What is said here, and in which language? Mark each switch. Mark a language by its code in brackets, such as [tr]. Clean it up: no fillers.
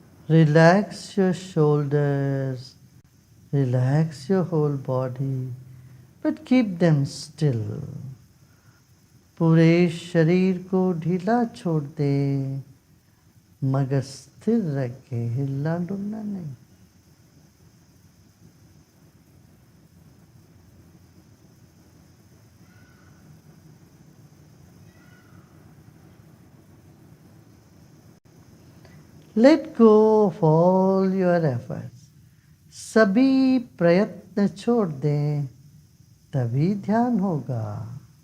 [en] Relax your shoulders, relax your whole body, but keep them still. [hi] पूरे शरीर को ढीला छोड़ दे, मगर स्थिर रखे, हिलना डुलना नहीं। [en] Let go of all your efforts. [hi] सभी प्रयत्न छोड़ दें, तभी ध्यान होगा।